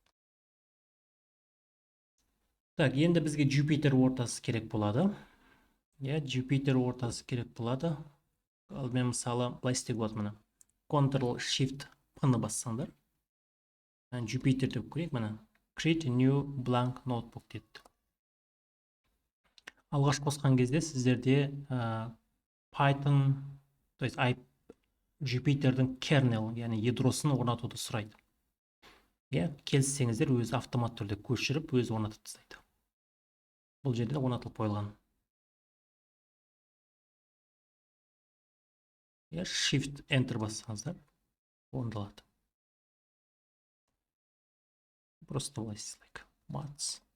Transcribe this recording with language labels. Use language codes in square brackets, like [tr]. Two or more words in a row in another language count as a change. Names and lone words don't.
[kk] Так, енді бізге Jupyter ортасы керек болады. Jupyter ортасы керек болады. Алдымен мысалы былай істеуге болады міне. Ctrl-Shift-P-ны бассаңдар. Jupyter деп көрейік міне. [en] Create a new blank notebook [kk] деді. Алғаш қосқан кезде сіздерде Python, [ru] то есть [kk] Jupyter'дің kernel, яғни ядросын орнатуды сұрайды. Келіссеңіздер өзі автомат түрде көшіріп, өзі орнатып тастайды. Бұл жерде орнатылып қойылған. Shift Enter бассаңыздар, орындалады. Просто былай істейік. Maths.